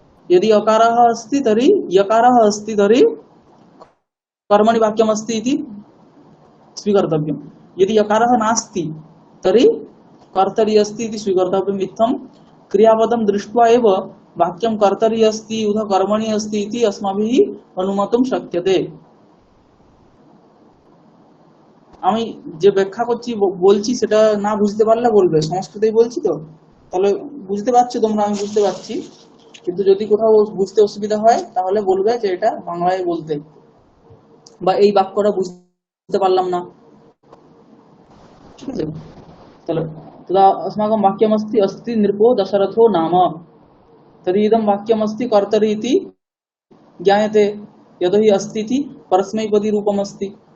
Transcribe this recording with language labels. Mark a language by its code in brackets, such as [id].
[sa] यदि यकारः अस्ति तर्हि यकारः अस्ति तर्हि कर्मणि वाक्यम् अस्ति इति स्वीकर्तव्यम्। यदि यकारः नास्ति तर्हि कर्तरि अस्ति इति स्वीकर्तव्यम्। इत्थं क्रियापदं दृष्ट्वा एव वाक्यं कर्तरि अस्ति उत कर्मणि अस्ति इति अस्माभिः अनुमातुं शक्यते। [bn] আমি যে ব্যাখ্যা করছি বলছি সেটা না বুঝতে পারলে বলবে, সংস্কৃতেই বলছি তো, তাহলে বুঝতে পারছো তোমরা, আমি বুঝতে পারছি, কিন্তু যদি কোথাও বুঝতে অসুবিধা হয় তাহলে বলবে যে এটা বাংলায় বলতে, বা এই বাক্যটা বুঝতে পারলাম না। ঠিক আছে, তাহলে [sa] तदा अस्माकं वाक्यमस्ति अस्ति नृपो दशरथो नाम। तर्हि इदं वाक्यमस्ति कर्तरि इति ज्ञायते, यतोहि अस्ति इति परस्मैपदी रूपमस्ति।